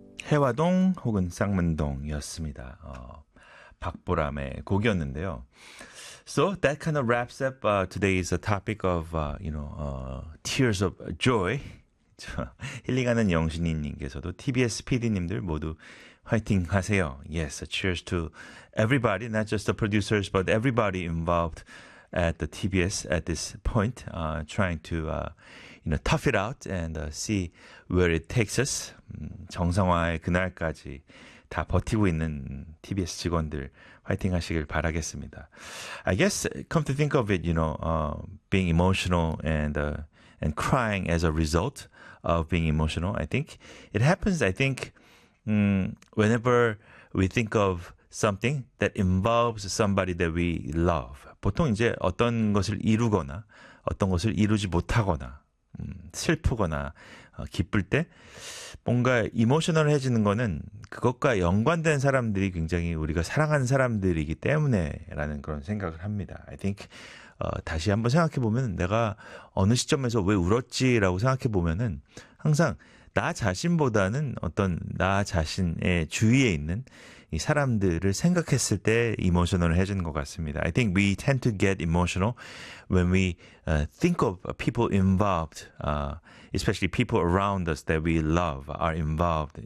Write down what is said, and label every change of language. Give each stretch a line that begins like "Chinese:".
Korean: 해화동 혹은 쌍문동이었습니다. 박보람의 곡이었는데요.
English: So that kind of wraps up today's topic of tears of joy.
Korean: 힐링하는 영신이님께서도 TBS PD님들 모두 화이팅 하세요.
English: Yes, cheers to everybody, not just the producers, but everybody involved at the TBS at this point, trying to tough it out and see where it takes us.
Korean: 정상화의 그날까지 다 버티고 있는 TBS 직원들 화이팅 하시길 바라겠습니다.
English: I guess, come to think of it, being emotional and crying as a result of being emotional, I think it happens, whenever we think of something that involves somebody that we love.
Korean: 보통 이제 어떤 것을 이루거나 어떤 것을 이루지 못하거나 슬프거나 기쁠 때 뭔가 이모셔널해지는 거는 그것과 연관된 사람들이 굉장히 우리가 사랑하는 사람들이기 때문에 라는 그런 생각을 합니다.
English: I think
Korean: 다시 한번 생각해 보면 내가 어느 시점에서 왜 울었지라고 생각해 보면은 항상 나 자신보다는 어떤 나 자신의 주위에 있는 이 사람들을 생각했을 때 이모셔널을 해주는 것 같습니다.
English: I think we tend to get emotional when we think of people involved, especially people around us that we love are involved.